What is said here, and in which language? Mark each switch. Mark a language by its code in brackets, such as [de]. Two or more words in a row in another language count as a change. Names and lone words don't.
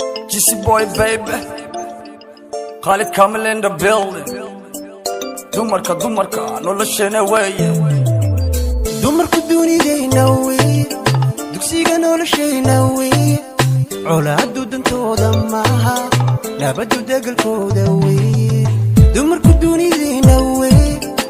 [en] Jesse Boy, baby. Khalid Kamil in the building. [so] Dumarka, dumarka, nolosheena weeye. Dumarku dunidayna weeye. Dugsiga noloshayna weeye. Colaaddu dantooda maaha. Nabaddu degalkooda weeye. Dumarku dunidayna weeye.